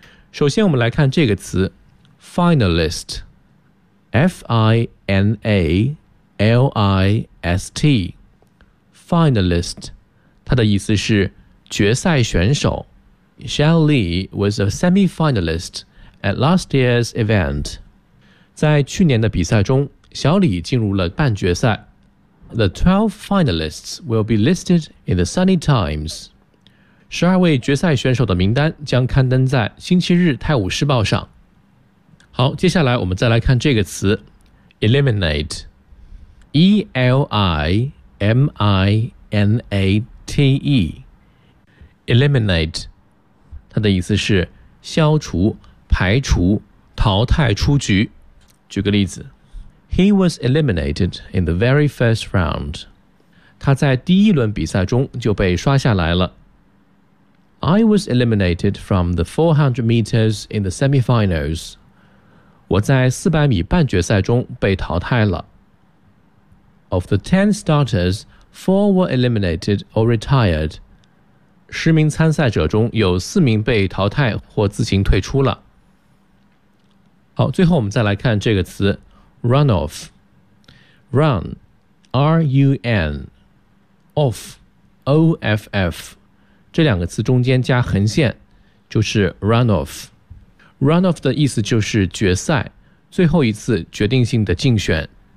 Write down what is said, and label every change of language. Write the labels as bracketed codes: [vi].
[zh] 首先我们来看这个词 Finalist F-I-N-A-L-I-S-T Finalist， 它的意思是决赛选手。 [en] Shell Lee was a semi-finalist at last year's event. [zh] 在去年的比赛中，小李进入了半决赛。 [en] The 12 finalists will be listed in the Sunday Times. [zh] 12位决赛选手的名单将刊登在星期日泰晤士报上。好，接下来我们再来看这个词 Eliminate E-L-I-M-I-N-A-T-E Eliminate 它的意思是消除、排除、淘汰出局。举个例子 [en] ，He was eliminated in the very first round. [zh] 他在第一轮比赛中就被刷下来了。 [en] I was eliminated from the 400 meters in the semifinals. [zh] 我在400米半决赛中被淘汰了。 [en] Of the 10 starters, 4 were eliminated or retired. [zh] 10名参赛者中有4名被淘汰或自行退出了。好，最后我们再来看这个词 runoff run R-U-N off O-F-F 这两个词中间加横线就是 runoff runoff 的意思就是决赛最后一次决定性的竞选